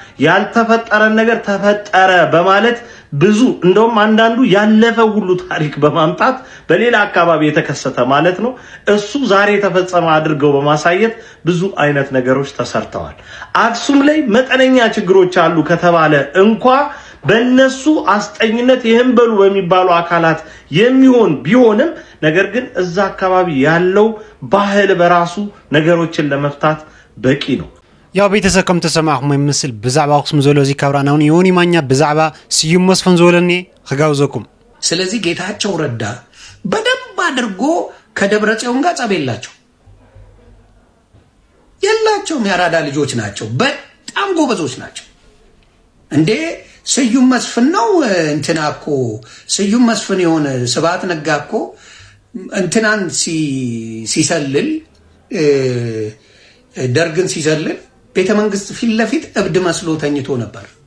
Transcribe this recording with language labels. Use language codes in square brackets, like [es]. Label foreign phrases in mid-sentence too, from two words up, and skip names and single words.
[am] ያልተፈጠረ ነገር ተፈጠረ በማለት ብዙ እንደውም አንዳንዱ ያለፈ ሁሉ ታሪክ በማምጣት በሌላ አካባቢ የተከሰተ ማለት ነው እሱ ዛሬ ተፈጸመ አድርገው በማሳየት ብዙ አይነት ነገሮች ተሰርተዋል። አክሱም ላይ መጠነኛ ችግሮች አሉ ከተባለ እንኳ በእነሱ አስጠኝነት ይህን በሉ በሚባሉ አካላት የሚሆን ቢሆንም ነገር ግን እዛ አካባቢ ያለው ባህል በራሱ ነገሮችን ለመፍታት በቂ ነው። [ti] ያው ቤተሰብ ከም ተሰማዕኩም ይመስል ብዛዕባ አክሱም ዘሎ እዚ ካብራናውን ዮኒ ማኛ ብዛዕባ ስዩም መስፍን ዘለኒ ክጋብዘኩም። [am] ስለዚህ ጌታቸው ረዳ በደንብ አድርጎ ከደብረጽዮን ጋር ጸብ የላቸውም። ያራዳ ልጆች ናቸው። በጣም ጎበዞች ናቸው። እንዴ ስዩም መስፍን ነው እንትና እኮ ስዩም መስፍን የሆነ ስብሐት ነጋ እኮ እንትናን ሲሰልል ደርግን ሲሰልል ቤተ መንግስት ፊት ለፊት እብድ መስሎ ተኝቶ ነበር።